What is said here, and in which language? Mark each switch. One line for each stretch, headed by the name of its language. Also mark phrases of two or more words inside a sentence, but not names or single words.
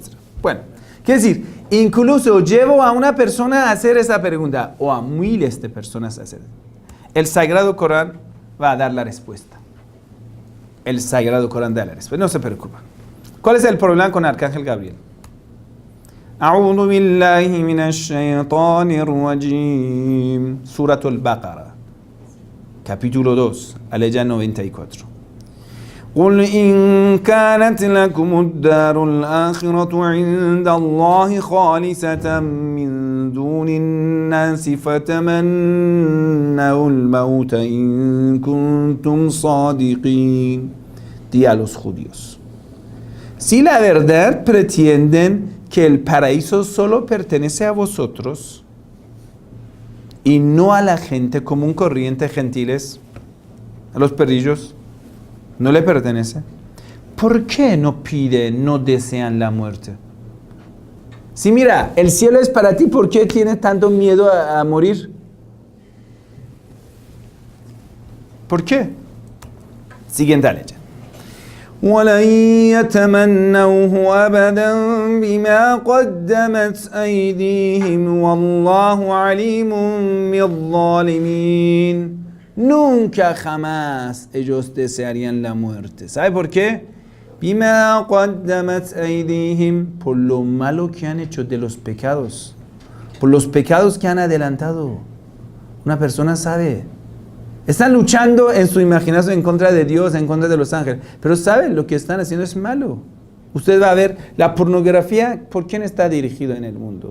Spanish: Bueno, quiere decir, incluso llevo a una persona a hacer esa pregunta, o a miles de personas a hacer. El Sagrado Corán va a dar la respuesta. El Sagrado Corán da la respuesta. No se preocupa. ¿Cuál es el problema con Arcángel Gabriel?
Arabic: أعوذ بالله من الشيطان الرجيم.
Spanish: Surah Al-Baqarah, capítulo 2, aleya 94.
Arabic: قل إن كانت لكم الدار الآخرة عند الله خالصة من دون الناس فتمنوا الموت إن كنتم صادقين.
Spanish: Di a los judíos, si la verdad pretenden que el paraíso solo pertenece a vosotros y no a la gente común corriente, gentiles, a los perrillos, no le pertenece, ¿por qué no desean la muerte? Si mira, el cielo es para ti, ¿por qué tienes tanto miedo a morir? ¿Por qué? Siguiente ley.
Arabic: وَلَنْ يَتَمَنَّوْهُ أَبَدًا بِمَا قَدَّمَتْ أَيْدِيهِمْ وَاللَّهُ عَلِيمٌ بِالظَّالِمِينَ.
Spanish: Nunca jamás ellos desearían la muerte. ¿Sabe por qué?
Arabic: بِمَا قَدَّمَتْ أَيْدِيهِمْ,
Spanish: por lo malo que han hecho de los pecados, por los pecados que han adelantado. Una persona sabe. Están luchando en su imaginación en contra de Dios, en contra de los ángeles. Pero saben, lo que están haciendo es malo. Usted va a ver la pornografía, ¿por quién está dirigido en el mundo?